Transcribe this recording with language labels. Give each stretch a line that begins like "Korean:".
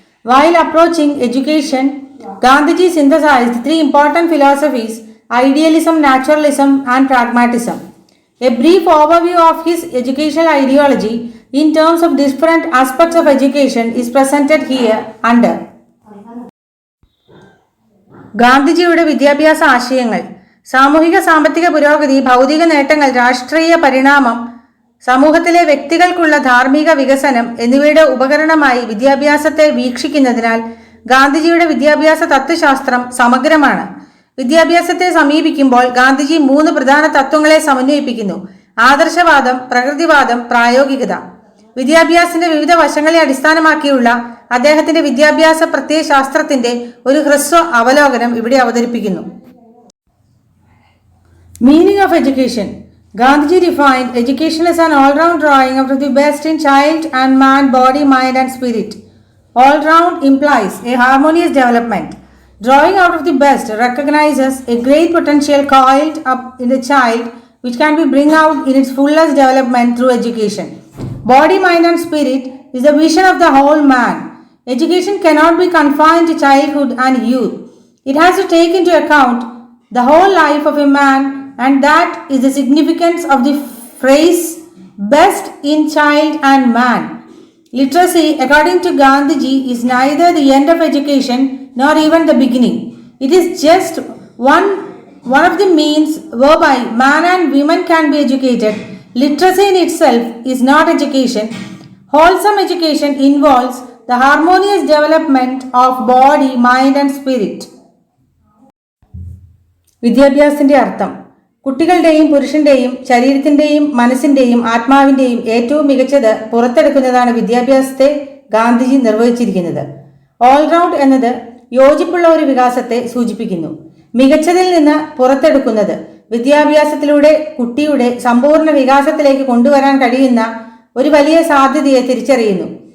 English: While approaching education, Gandhiji synthesized three important philosophies: idealism, naturalism, and pragmatism. A brief overview of his educational ideology in terms of different aspects of education is presented here under.
Malayalam: ഗാന്ധിജിയുടെ വിദ്യാഭ്യാസ ആശയങ്ങൾ: സാമൂഹിക സാമ്പത്തിക പുരോഗതി, ഭൗതിക നേട്ടങ്ങൾ, രാഷ്ട്രീയ പരിണാമം, സമൂഹത്തിലെ വ്യക്തികൾക്കുള്ള ധാർമ്മിക വികസനം എന്നിവയുടെ ഉപകരണമായി വിദ്യാഭ്യാസത്തെ വീക്ഷിക്കുന്നതിനാൽ ഗാന്ധിജിയുടെ വിദ്യാഭ്യാസ തത്വശാസ്ത്രം സമഗ്രമാണ്. വിദ്യാഭ്യാസത്തെ സമീപിക്കുമ്പോൾ ഗാന്ധിജി 3 പ്രധാന തത്വങ്ങളെ സമന്വയിപ്പിക്കുന്നു: ആദർശവാദം, പ്രകൃതിവാദം, പ്രായോഗികത. വിദ്യാഭ്യാസത്തിന്റെ വിവിധ വശങ്ങളെ അടിസ്ഥാനമാക്കിയുള്ള അദ്ദേഹത്തിന്റെ വിദ്യാഭ്യാസ പ്രത്യയശാസ്ത്രത്തിന്റെ ഒരു ഹ്രസ്വ അവലോകനം ഇവിടെ അവതരിപ്പിക്കുന്നു.
English: Meaning of education. Gandhiji defined education as an all-round drawing out of the best in child and man, body, mind and spirit. All-round implies a harmonious development. Drawing out of the best recognizes a great potential coiled up in the child which can be bring out in its fullest development through education. Body, mind and spirit is the vision of the whole man. Education cannot be confined to childhood and youth. It has to take into account the whole life of a man, and that is the significance of the phrase best in child and man. Literacy, according to Gandhiji, is neither the end of education nor even the beginning. It is just one of the means whereby man and women can be educated. Literacy in itself is not education. Wholesome education involves the harmonious development of body, mind and spirit.
Malayalam: വിദ്യാഭ്യാസത്തിന്റെ അർത്ഥം: കുട്ടികളുടെയും പുരുഷന്റെയും ശരീരത്തിന്റെയും മനസ്സിന്റെയും ആത്മാവിന്റെയും ഏറ്റവും മികച്ചത് പുറത്തെടുക്കുന്നതാണ് വിദ്യാഭ്യാസത്തെ Gandhiji നിർവഹിച്ചിരിക്കുന്നത്. All-round എന്നത് യോജിപ്പുള്ള ഒരു വികാസത്തെ സൂചിപ്പിക്കുന്നു. മികച്ചതിൽ നിന്ന് പുറത്തെടുക്കുന്നത് വിദ്യാഭ്യാസത്തിലൂടെ കുട്ടിയുടെ സമ്പൂർണ്ണ വികാസത്തിലേക്ക് കൊണ്ടുവരാൻ കഴിയുന്ന ഒരു വലിയ സാധ്യതയെ തിരിച്ചറിയുന്നു.